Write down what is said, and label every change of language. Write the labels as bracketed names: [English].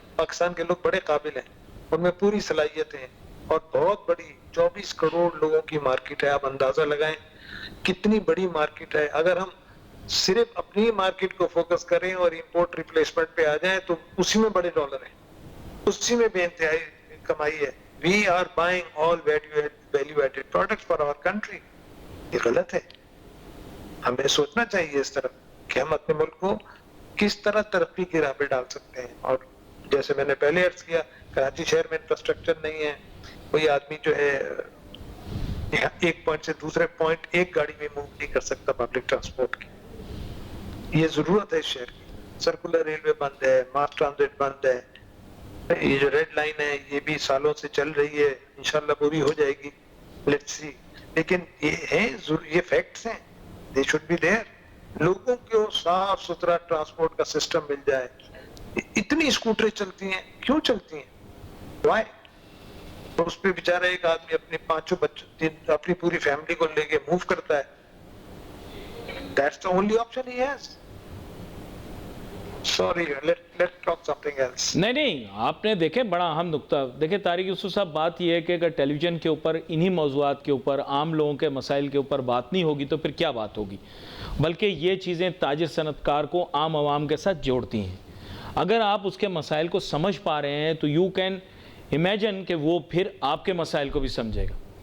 [Urdu] پاکستان کے لوگ بڑے قابل ہیں, ان میں پوری صلاحیتیں ہیں, اور بہت بڑی 24 کروڑ لوگوں کی مارکیٹ ہے. آپ اندازہ لگائیں کتنی بڑی مارکیٹ ہے. اگر ہم صرف اپنی مارکیٹ کو فوکس کریں اور امپورٹ ریپلیسمنٹ پہ آ جائیں تو اسی میں بڑے ڈالر ہیں, اسی میں بے انتہائی کمائی ہے. [English] We are buying all value added products for our country. [Urdu] یہ غلط ہے. ہمیں سوچنا چاہیے اس طرح کہ ہم اپنے ملک کو کس طرح ترقی کی راہ پہ ڈال سکتے ہیں. اور جیسے میں نے پہلے عرض کیا, کراچی شہر میں انفراسٹرکچر نہیں ہے. کوئی آدمی جو ہے ایک پوائنٹ سے دوسرے پوائنٹ ایک گاڑی میں موو نہیں کر سکتا پبلک ٹرانسپورٹ کی. یہ ضرورت ہے شہر کی. سرکولر ریلوے بند ہے, ماس ٹرانزٹ بند ہے. یہ جو ریڈ لائن ہے یہ بھی سالوں سے چل رہی ہے, انشاءاللہ پوری ہو جائے گی. [English] Let's see. [Urdu] لیکن یہ فیکٹس ہیں, [English] They should be there. [Urdu] لوگوں کو صاف ستھرا ٹرانسپورٹ کا سسٹم مل جائے. اتنی اسکوٹریں چلتی ہیں, کیوں چلتی ہیں, وائی؟ اس پہ بیچارہ ایک آدمی اپنے 5 بچوں, اپنی پوری فیملی کو لے کے موو کرتا ہے. [English] That's the only option he has. Sorry, let's talk something else. [Urdu] نہیں, آپ نے دیکھیں بڑا اہم نقطہ. دیکھیں طارق یوسف صاحب, بات یہ ہے کہ اگر ٹیلی ویژن کے اوپر انہی موضوعات کے اوپر عام لوگوں کے مسائل کے اوپر بات نہیں ہوگی تو پھر کیا بات ہوگی. بلکہ یہ چیزیں تاجر صنعت کار کو عام عوام کے ساتھ جوڑتی ہیں. اگر آپ اس کے مسائل کو سمجھ پا رہے ہیں تو [English] you can imagine [Urdu] کہ وہ پھر آپ کے مسائل کو بھی سمجھے گا.